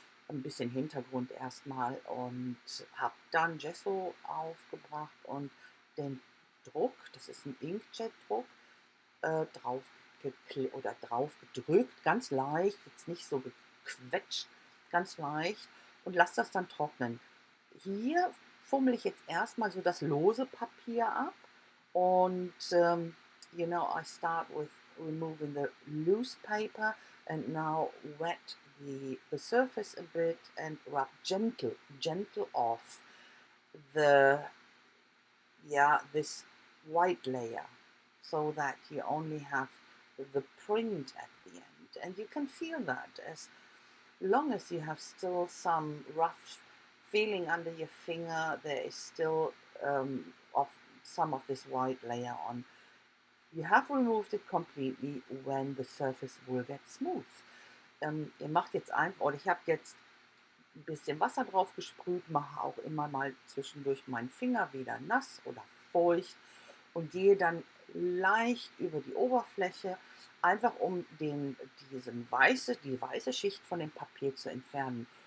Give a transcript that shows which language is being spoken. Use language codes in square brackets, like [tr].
[de] Ein bisschen Hintergrund erstmal, und habe dann Gesso aufgebracht und den Druck, das ist ein Inkjet-Druck, drauf drauf gedrückt, ganz leicht, jetzt nicht so gequetscht, ganz leicht, und lasse das dann trocknen. Hier fummel ich jetzt erstmal so das lose Papier ab, und [en] I start with removing the loose paper and now wet the surface a bit and rub gentle off the this white layer, so that you only have the print at the end, and you can feel that as long as you have still some rough feeling under your finger, there is still of some of this white layer on. You have removed it completely when the surface will get smooth. [de] Ihr macht jetzt einfach, oder ich habe jetzt ein bisschen Wasser drauf gesprüht, mache auch immer mal zwischendurch meinen Finger wieder nass oder feucht und gehe dann leicht über die Oberfläche, einfach um die weiße Schicht von dem Papier zu entfernen.